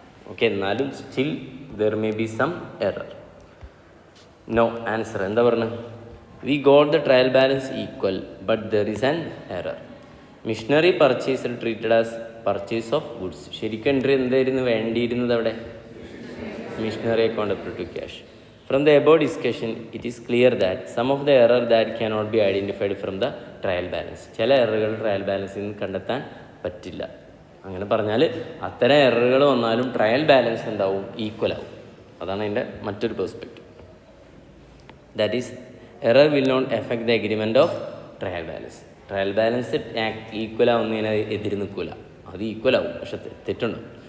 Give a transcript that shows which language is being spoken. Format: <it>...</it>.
<en>okay,</en> <ml>എന്നാലും</ml> <en>Still there may be some error. No answer</en> <ml>എന്താ പറഞ്ഞത്,</ml> <en>We got the trial balance equal but there is an error. Machinery purchase treated as purchase of goods.</en> <ml>ശരിക്കും entry എന്തായിരുന്നു വേണ്ടിയിരുന്നത് അവിടെ?</ml> <en>Machinery account up to cash. From the above discussion, it is clear that some of the error that cannot be identified from the trial balance.</en> <ml>ചില എററുകൾ trial ബാലൻസിൽ നിന്ന് കണ്ടെത്താൻ പറ്റില്ല. അങ്ങനെ പറഞ്ഞാൽ അത്തരം എററുകൾ വന്നാലും ട്രയൽ ബാലൻസ് എന്താവും? ഈക്വൽ ആവും. അതാണ് അതിൻ്റെ മറ്റൊരു perspective.</ml> <en>That is error will not effect the agreement of trial balance.</en> <ml>Trial balance equal ആവുന്നതിന് എതിര് നിൽക്കില്ല, അത് ഈക്വൽ ആവും, പക്ഷെ തെറ്റുണ്ടാവും.</ml>